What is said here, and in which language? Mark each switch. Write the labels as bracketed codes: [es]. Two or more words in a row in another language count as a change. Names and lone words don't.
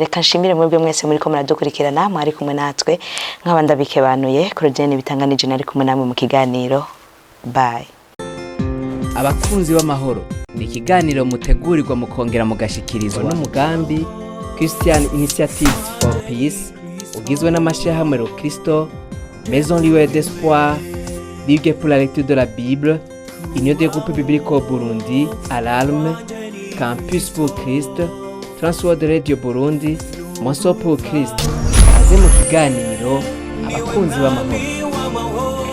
[rn] reka nshimire mwebwe mwese muri ko muradukurikirana mwari kumwe natwe nk'abandabikebanuye Claudine Bitanganije nari kumwe namwe mu kiganiro bye abakunzi b'amahoro ni ikiganiro mutegurirwa mukongera mugashikirizwa n'umugambi Christian Initiative for Peace ugizwe n'amashyirahamwe Kristo Maison Lieu d'Espoir Ligue pour la lecture de la Bible Union des groupes bibliques au Burundi Alarme Campus pour Christ Transworld Radio Burundi Monso pour Christ aze mu kiganiro abakunzi b'amahoro